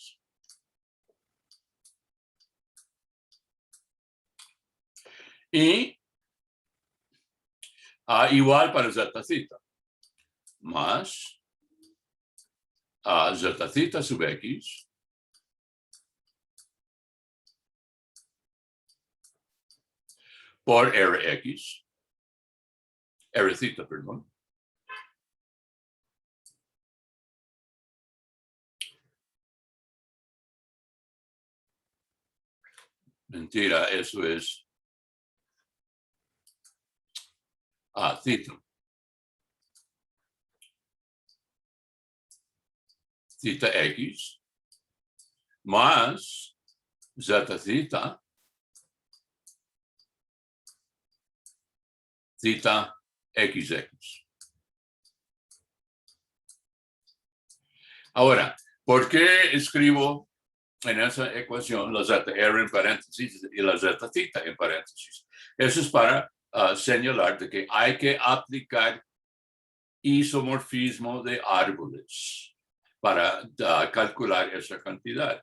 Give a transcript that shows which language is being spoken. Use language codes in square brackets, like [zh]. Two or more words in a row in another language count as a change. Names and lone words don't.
[es] Y igual para zeta theta, más zeta theta sub x por Rx, R theta, perdón. Mentira, eso es theta. Theta x más zeta theta, theta xx. Ahora, ¿por qué escribo en esa ecuación la zeta r en paréntesis y la zeta theta en paréntesis? Eso es para señalar de que hay que aplicar isomorfismo de árboles para calcular esa cantidad.